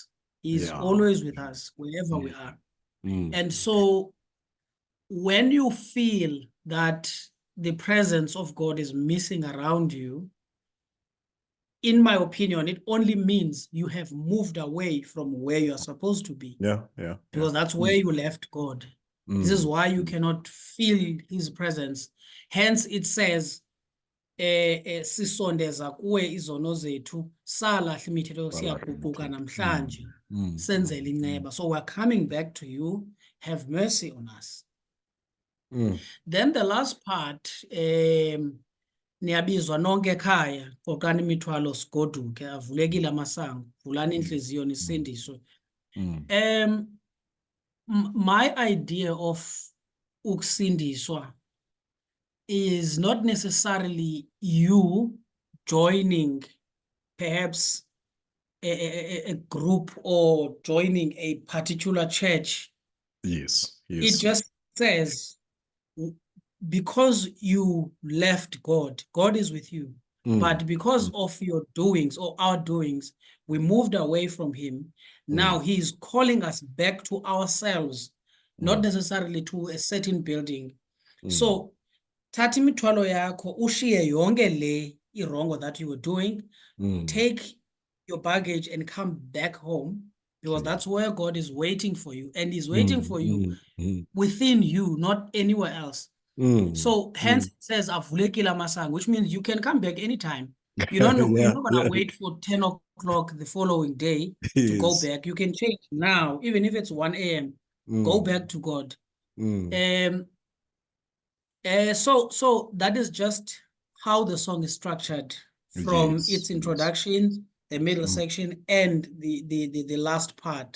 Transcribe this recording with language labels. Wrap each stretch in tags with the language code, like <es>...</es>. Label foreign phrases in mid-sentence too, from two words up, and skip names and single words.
<en>He's always with us wherever we are. And so when you feel that the presence of God is missing around you, in my opinion, it only means you have moved away from where you are supposed to be. Because that's where you left God. This is why you cannot feel his presence. Hence it says,</en> <xh>sisondeza kuwe izono zethu salahla imithetho siyaguquka namhlanje senzele inceba.</xh> <en>So we're coming back to you. Have mercy on us. Then the last part,</en> <xh>niyabizwa nonke ekhaya qokani imithwalo sigoduke avulekile amasango vulani inhliziyo nisindiswe.</xh> <en>My idea of ukusindiswa is not necessarily you joining perhaps a group or joining a particular church. Yes. It just says, because you left God, God is with you. But because of your doings or our doings, we moved away from him. Now he's calling us back to ourselves, not necessarily to a certain building. So,</en> <xh>thatha imithwalo yakho ushiye yonke le irongo</xh> <en>that you were doing. Take your baggage and come back home, because that's where God is waiting for you, and he's waiting for you within you, not anywhere else. So hence it says</en> <xh>avulekile amasango,</xh> <en>which means you can come back anytime. You don't know, you're not gonna wait for 10 o'clock the following day to go back. You can change now, even if it's 1 a.m. Go back to God. So that is just how the song is structured, from its introduction, the middle section, and the last part.</en>